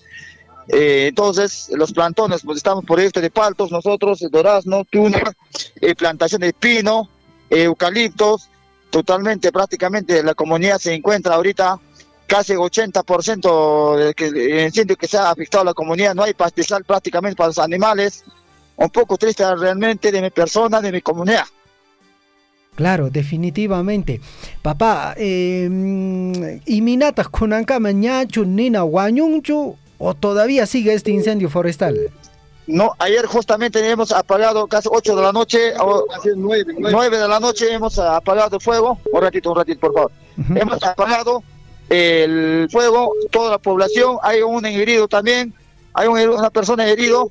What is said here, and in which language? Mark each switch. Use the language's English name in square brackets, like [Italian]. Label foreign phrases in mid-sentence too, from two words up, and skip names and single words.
[Spanish] Entonces, los plantones, pues estamos por proyectos de paltos, nosotros, durazno, tuna, plantación de pino, eucaliptos, totalmente, prácticamente la comunidad se encuentra ahorita casi 80% del incendio que se ha afectado a la comunidad, no hay pastizal prácticamente para los animales. Un poco triste realmente de mi persona, de mi comunidad. Claro, definitivamente. Papá, [Quechua] ¿iminatas con anca mañachu nina guañunchu [Spanish] o todavía sigue este incendio forestal? No, ayer justamente hemos apagado casi 8 de la noche, 9 de la noche hemos apagado el fuego. Un ratito, por favor. Hemos apagado el fuego, toda la población, hay un herido también, hay una persona herido.